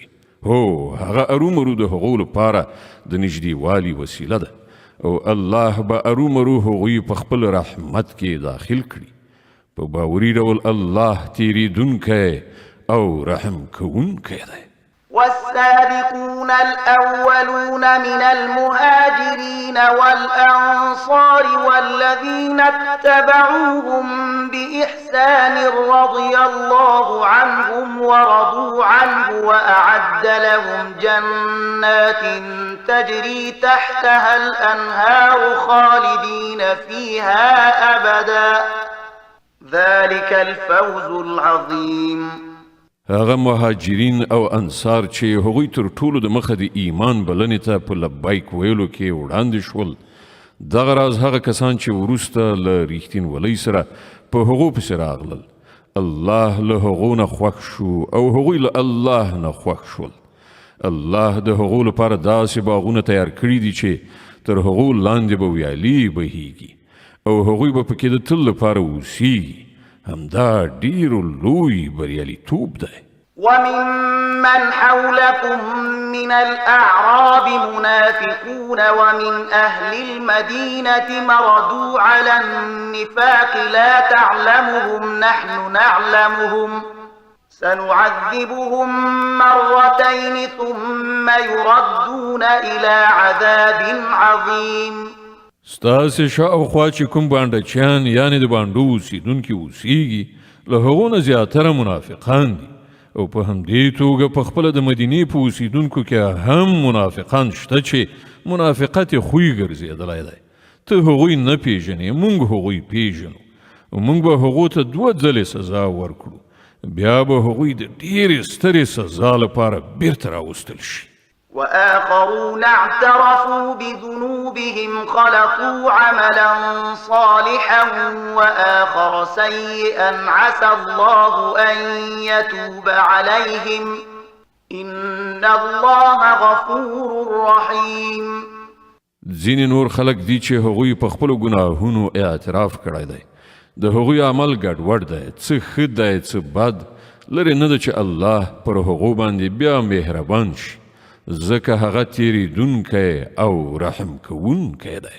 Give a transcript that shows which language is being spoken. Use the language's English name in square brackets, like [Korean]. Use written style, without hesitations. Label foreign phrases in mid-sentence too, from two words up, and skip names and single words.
[Pashto] هو هغه ارومرو د هغو لپاره د نږدېوالي وسیله ده او الله به ارومرو هغوی په خپل رحمت کې داخل کړي. په باوري ډول الله تیریدونکی او رحم کوونکی دی. [Arabic] والسابقون الأولون من المهاجرين والأنصار والذين اتبعوهم بإحسان رضي الله عنهم ورضوا عنه وأعد لهم جنات تجري تحتها الأنهار خالدين فيها أبدا ذلك الفوز العظيم. [Pashto] هغه مهاجرین او انصار چې هغوی تر ټولو د مخه د ایمان بلنې ته په لبیک ویلو کې وړاندې شول دغه راز هغه کسان چې وروسته له ریښتینولۍ سره په هغو پسې راغلل الله له هغو نه خوښ شو او هغوی له الله نه خوښ شول. الله د هغو لپاره داسې باغونه تیار کړي دي چې تر هغو لاندې به ویالې بهیږي او هغوی به پکې د تل لپاره اوسیږي. همدا ډیر لوی بریالیتوب دی. [Arabic] وممن حولكم من الأعراب منافقون ومن أهل المدينة مردوا على النفاق لا تعلمهم نحن نعلمهم سنعذبهم مرتين ثم يردون إلى عذاب عظيم. [Pashto] ستاسې شاوخوا چې کوم بانډچیان یعنې د باندو اوسیدونکي اوسیږي له هغو نه زیاتره منافقان دي او په همدې توګه په خپله د مدینې په اوسیدونکو کې هم منافقان شته چې منافقت یې خوی ګرځېدلی دی. ته هغوی نه پیژنې موږ هغوی پیژنو او موږ به هغو ته 2 ځلې سزا ورکړو بیا به هغوی د ډېرې سترې سزا لپاره بیرته راوستل شي. [Arabic] وآخرون اعترفوا بذنوبهم خلطوا عملا صالحا وآخر سيئا عسى الله أن يتوب عليهم إن الله غفور رحيم. [Pashto] ځینې نور خلک دي چې هغوی په خپلو ګناهونو اعتراف کړی دی. د هغوی عمل ګډوډ دی، څه ښه دی څه بد. لرې نه ده چې الله پر هغو باندې بیا مهربان شي، ځکه هغه تیریدونکی او رحم کوونکی دی.